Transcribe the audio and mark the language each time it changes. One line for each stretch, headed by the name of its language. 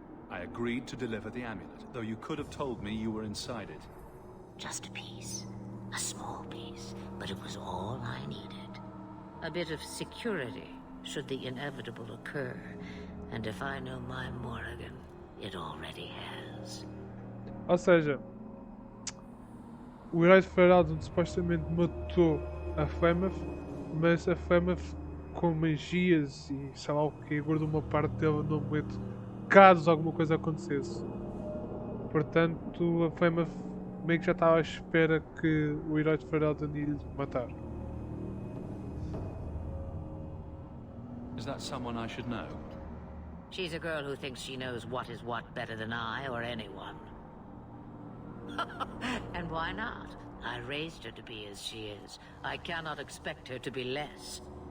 English: I agreed to deliver the amulet, though you could have told me you were inside it. Just a piece. A small piece, but it was all I needed. A bit of security, should the inevitable occur. And if I know my Morrigan, it already has.
Portuguese: Ou seja, o herói de Ferelden supostamente matou a Flemeth, mas a Flemeth com magias e sei lá o que guardou uma parte dele no momento caso alguma coisa acontecesse. Portanto, a Flemeth meio que já estava à espera que o herói de Ferelden ia lhe matar.
English: Is that someone I should know? She's a girl who thinks she knows what is what better than I or anyone. And why not? I raised her to be as she is. I cannot expect her to be less.